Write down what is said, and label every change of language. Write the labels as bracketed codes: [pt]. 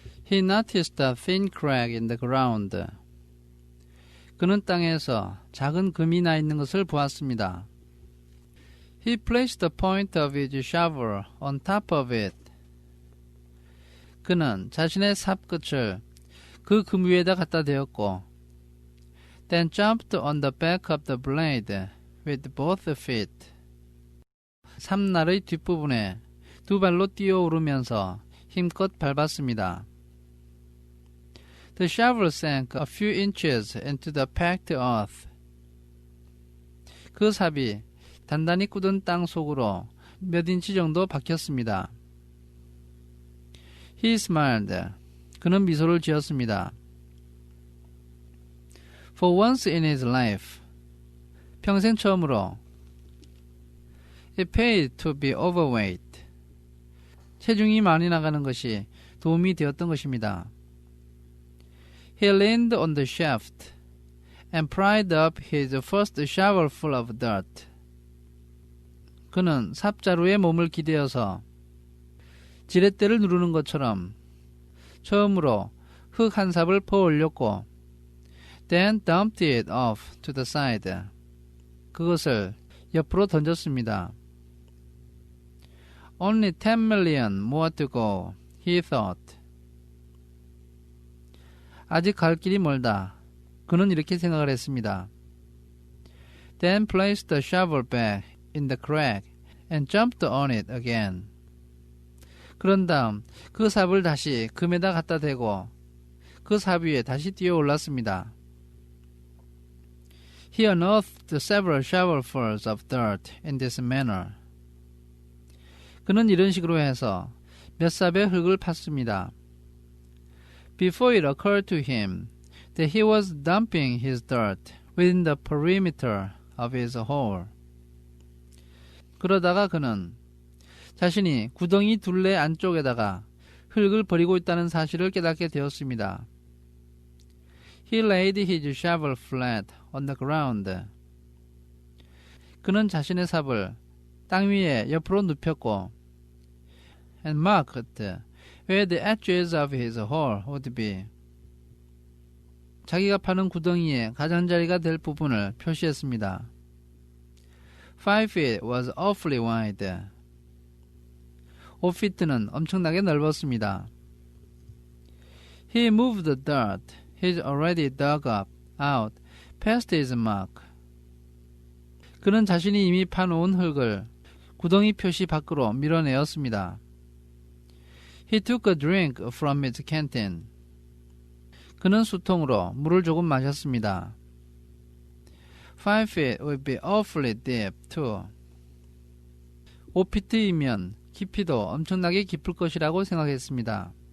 [en] He noticed a thin crack in the ground. [ko] 그는 땅에서 작은 금이 나 있는 것을 보았습니다. [en] He placed the point of his shovel on top of it. [ko] 그는 자신의 삽끝을 그 금 위에다 갖다 대었고 [en] then jumped on the back of the blade with both feet. [ko] 삽날의 뒷부분에 두 발로 뛰어오르면서 힘껏 밟았습니다. [en] The shovel sank a few inches into the packed earth. [ko] 그 삽이 단단히 굳은 땅 속으로 몇 인치 정도 박혔습니다. [en] He smiled. [ko] 그는 미소를 지었습니다. [en] For once in his life. [ko] 평생 처음으로. [en] It paid to be overweight. [ko] 체중이 많이 나가는 것이 도움이 되었던 것입니다. [en] He leaned on the shaft and pried up his first shovelful of dirt. [ko] 그는 삽자루에 몸을 기대어서 지렛대를 누르는 것처럼 처음으로 흙 한 삽을 퍼 올렸고 [en] then dumped it off to the side. [ko] 그것을 옆으로 던졌습니다. [en] Only 10 million more to go, he thought. [ko] 아직 갈 길이 멀다. 그는 이렇게 생각을 했습니다. [en] Then placed the shovel back in the crack and jumped on it again. [ko] 그런 다음 그 삽을 다시 금에다 갖다 대고 그 삽 위에 다시 뛰어 올랐습니다. [en] He unearthed several shovelfuls of dirt in this manner. [ko] 그는 이런 식으로 해서 몇 삽의 흙을 팠습니다. [en] Before it occurred to him that he was dumping his dirt within the perimeter of his hole. [ko] 그러다가 그는 자신이 구덩이 둘레 안쪽에다가 흙을 버리고 있다는 사실을 깨닫게 되었습니다. [en] He laid his shovel flat on the ground. [ko] 그는 자신의 삽을 땅 위에 옆으로 눕혔고 [en] and marked where the edges of his hole would be. [ko] 자기가 파는 구덩이의 가장자리가 될 부분을 표시했습니다. [en] 5 feet was awfully wide. [ko] 5피트는 엄청나게 넓었습니다. [en] He moved the dirt he'd already dug up out past his mark. [ko] 그는 자신이 이미 파놓은 흙을 구덩이 표시 밖으로 밀어내었습니다. [en] He took a drink from his canteen. [ko] 그는 수통으로 물을 조금 마셨습니다. [en] 5 feet would be awfully deep too. [ko] 5피트이면 깊이도 엄청나게 깊을 것이라고 생각했습니다.